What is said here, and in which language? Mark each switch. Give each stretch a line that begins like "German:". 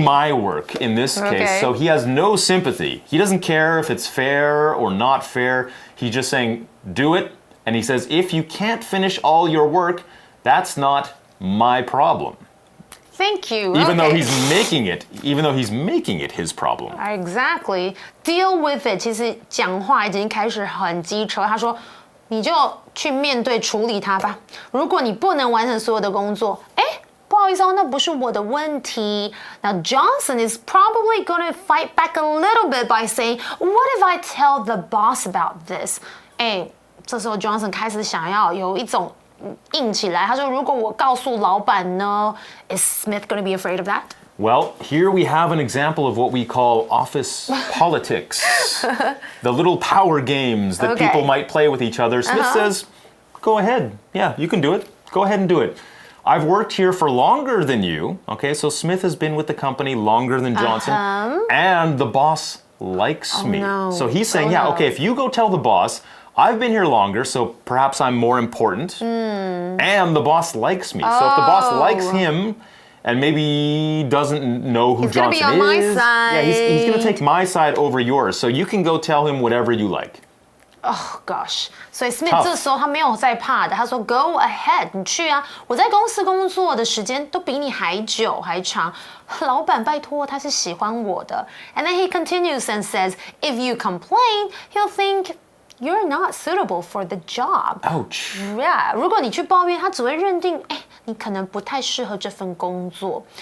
English: Do my work in this case. So he has no sympathy. He doesn't care if it's fair or not fair. He's just saying, do it. And he says, if you can't finish all your work, that's not my problem. Thank you. Even though he's making it his problem. Exactly. Deal with it.
Chinese: 其实讲话已经开始很机车。他说，你就去面对处理它吧。如果你不能完成所有的工作，不好意思哦，那不是我的问题。
English: Now Johnson is probably going to fight back a little bit by saying, "What if I tell the boss about this?"
Chinese: 这时候 Johnson 开始想要有一种硬起来，他说：“如果我告诉老板呢 ， Is Smith going to be afraid of that?"
English: Well, here we have an example of what we call office politics, the little power games that people might play with each other. Smith says, "Go ahead, yeah, you can do it. Go ahead and do it. I've worked here for longer than you." Okay, so Smith has been with the company longer than Johnson, and the boss likes me. No. So he's saying, okay, if you go tell the boss. I've been here longer, so perhaps I'm more important. And the boss likes me. So if the boss likes him and maybe doesn't know who Johnson is, he's gonna be on my side. Yeah, he's going to take my side over yours. So you can go tell him whatever you like.
Chinese: Oh gosh， 所以 Smith 这时候他没有在怕的，他说 Go ahead，你去啊，我在公司工作的时间都比你还久还长，老板拜托他是喜欢我的。
English: And then he continues and says, if you complain, he'll think you're not suitable for the job. Ouch.
Chinese: Yeah， 如果你去抱怨，他只会认定，你可能不太适合这份工作。